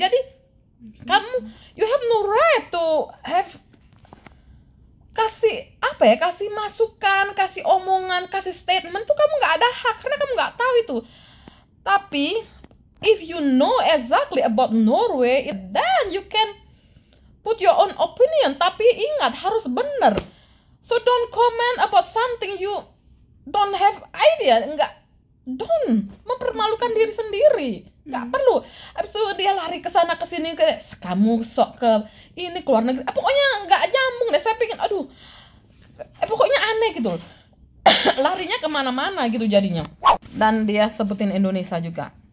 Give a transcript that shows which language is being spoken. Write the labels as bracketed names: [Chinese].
[Indonesian] Jadi kamu, [English] you have no right to have, [Indonesian] kasih apa ya, kasih masukan, kasih omongan, kasih statement tuh kamu nggak ada hak karena kamu nggak tahu itu. [English] Tapi if you know exactly about Norway, then you can put your own opinion, [Indonesian] tapi ingat harus benar. [English] So don't comment about something you don't have idea. [Indonesian] Don't mempermalukan diri sendiri. Nggak perlu. Habis itu dia lari ke sana ke sini, kamu sok ke ini keluar negeri. Pokoknya nggak nyambung deh. Saya pikir aduh, pokoknya aneh gitu. Larinya kemana-mana gitu jadinya. Dan dia sebutin Indonesia juga.